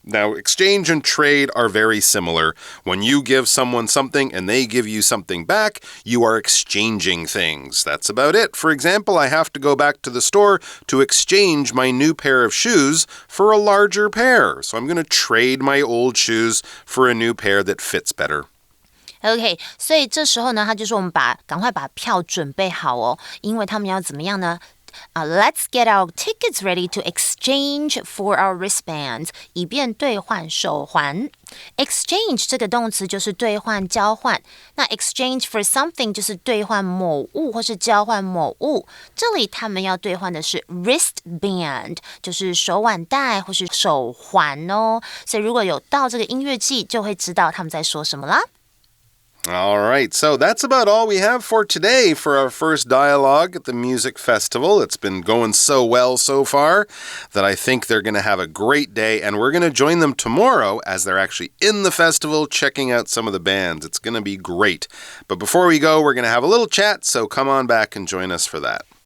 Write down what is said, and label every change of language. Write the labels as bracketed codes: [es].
[en] Now, exchange and trade are very similar. When you give someone something and they give you something back, you are exchanging things. That's about it. For example, I have to go back to the store to exchange my new pair of shoes for a larger pair. So I'm going to trade my old shoes for a new pair that fits better. [zh] OK， 所以这时候呢，他就说我们赶快把票准备好哦，因为他们要怎么样呢？ [en] Let's get our tickets ready to exchange for our wristbands， [zh] 以便兑换手环。 Exchange 这个动词就是兑换、交换。那 exchange for something 就是兑换某物或是交换某物。这里他们要兑换的是 wristband， 就是手腕带或是手环哦。所以如果有到这个音乐季，就会知道他们在说什么啦。 [en] All right, so that's about all we have for today for our first dialogue at the music festival. It's been going so well so far that I think they're going to have a great day, and we're going to join them tomorrow as they're actually in the festival checking out some of the bands. It's going to be great. But before we go, we're going to have a little chat, so come on back and join us for that.